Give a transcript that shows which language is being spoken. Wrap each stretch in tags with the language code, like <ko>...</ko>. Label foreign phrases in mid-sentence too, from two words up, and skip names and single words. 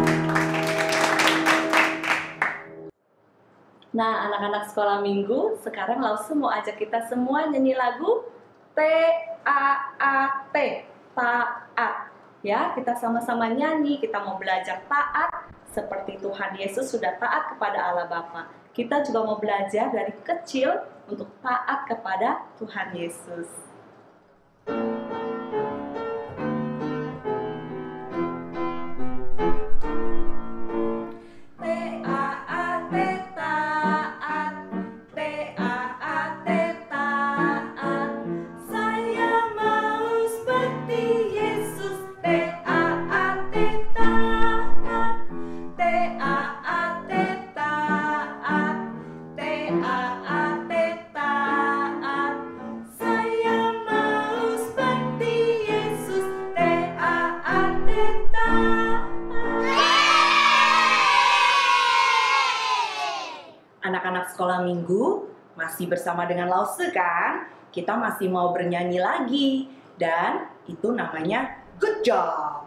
<id>Nah, anak-anak sekolah minggu, sekarang Lause mau ajak kita semua nyanyi lagu T-A-A-T, taat. Ya, kita sama-sama nyanyi, kita mau belajar taat seperti Tuhan Yesus sudah taat kepada Allah Bapa. Kita juga mau belajar dari kecil untuk taat kepada Tuhan Yesus. T-A-A-T taat, T-A-A-T taat. Saya mau seperti Yesus. T-A-A-T taat, T-A-A-T taat, T-A-A-T taat. Saya mau seperti Yesus. T-A-A-T taat. Anak-anak sekolah minggu masih bersama dengan Lause kan? Kita masih mau bernyanyi lagi dan itu namanya</id> <en>good job.</en>